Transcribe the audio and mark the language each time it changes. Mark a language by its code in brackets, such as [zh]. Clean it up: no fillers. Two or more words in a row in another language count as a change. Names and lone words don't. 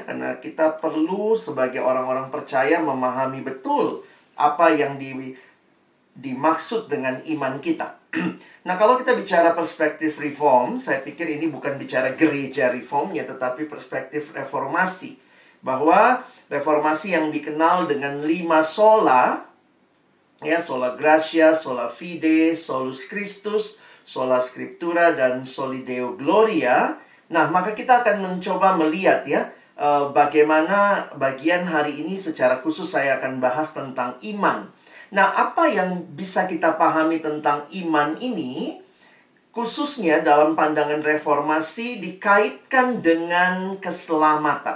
[id] Karena kita perlu sebagai orang-orang percaya memahami betul apa yang dimaksud dengan iman kita. Nah, kalau kita bicara perspektif reform, saya pikir ini bukan bicara gereja reformnya, tetapi perspektif reformasi. Bahwa reformasi yang dikenal dengan 5 sola, ya, [la] sola gratia, sola fide, solus Christus, sola scriptura, [id] dan [la] soli deo gloria. [id] Nah, maka kita akan mencoba melihat ya, bagaimana bagian hari ini secara khusus saya akan bahas tentang iman. Nah, apa yang bisa kita pahami tentang iman ini, khususnya dalam pandangan reformasi, dikaitkan dengan keselamatan.